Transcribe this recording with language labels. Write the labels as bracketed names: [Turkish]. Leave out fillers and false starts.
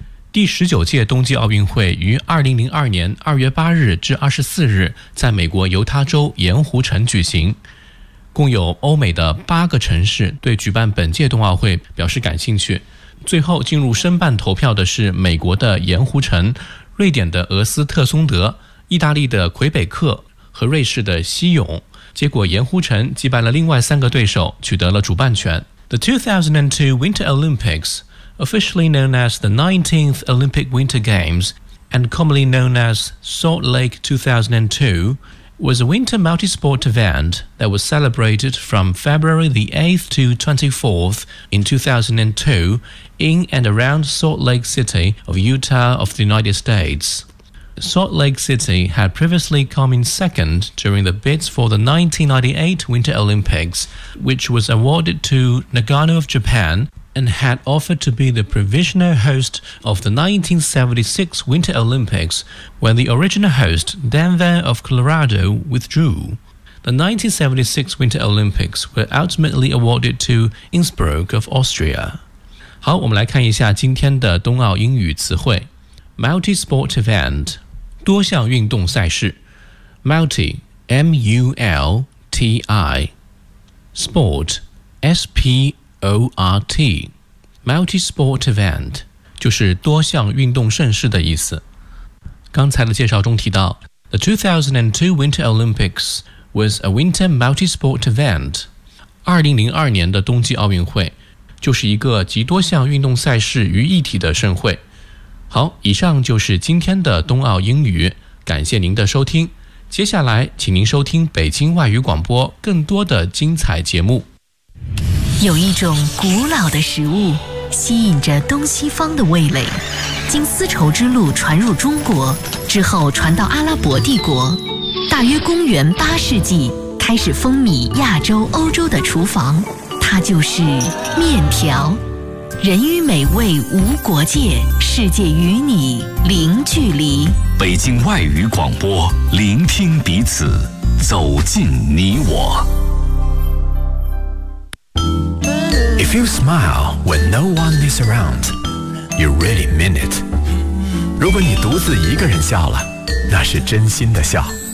[Chinese] 第十九届冬季奥运会于2002年2月8日至24日在美国犹他州盐湖城举行，共有欧美的八个城市对举办本届冬奥会表示感兴趣，最后进入申办投票的是美国的盐湖城、瑞典的俄斯特松德、意大利的魁北克和瑞士的西勇，结果盐湖城击败了另外三个对手，取得了主办权。 [English] The 2002 Winter Olympics, officially known as the 19th Olympic Winter Games and commonly known as Salt Lake 2002, was a winter multi-sport event that was celebrated from February the 8th to 24th in 2002 in and around Salt Lake City of Utah of the United States. Salt Lake City had previously come in second during the bids for the 1998 Winter Olympics, which was awarded to Nagano of Japan, and had offered to be the provisional host of the 1976 Winter Olympics when the original host, Denver of Colorado, withdrew. The 1976 Winter Olympics were ultimately awarded to Innsbruck of Austria. [Chinese] 好，我们来看一下今天的冬奥英语词汇。 [English] Multi-sport event. [Chinese] 多项运动赛事 [English] Multi M-U-L-T-I Sport S-P-O-R-T Multi-sport event [Chinese] 就是多项运动盛事的意思。刚才的介绍中提到 [English] The 2002 Winter Olympics was a winter multi-sport event。 [Chinese] 2002年的冬季奥运会就是一个集多项运动赛事于一体的盛会。好，以上就是今天的冬奥英语，感谢您的收听。接下来，请您收听北京外语广播更多的精彩节目。有一种古老的食物，吸引着东西方的味蕾，经丝绸之路传入中国，之后传到阿拉伯帝国，大约公元八世纪，开始风靡亚洲、欧洲的厨房，它就是面条。人与美味无国界，世界与你零距离。北京外语广播，聆听彼此，走进你我。 [English] If you smile when no one is around, you really mean it. [Chinese] 如果你独自一个人笑了，那是真心的笑。